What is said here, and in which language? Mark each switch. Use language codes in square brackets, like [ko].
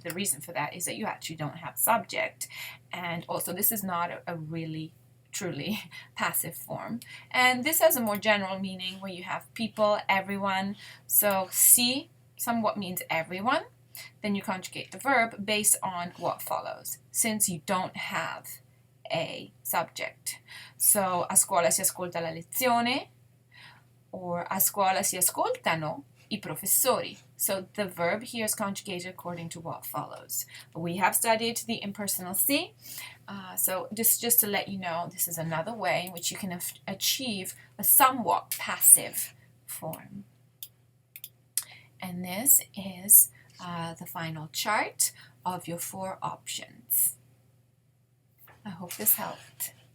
[en] The reason for that is that you actually don't have subject, and also this is not a really truly passive form. And this has a more general meaning where you have people, everyone. So si somewhat means everyone. Then you conjugate the verb based on what follows, since you don't have a subject. [it] So a scuola si ascolta la lezione, or a scuola si ascoltano I professori. [en] So the verb here is conjugated according to what follows. We have studied the impersonal si, so just to let you know, this is another way in which you can achieve a somewhat passive form. And this is the final chart of your 4 options. I hope this helped.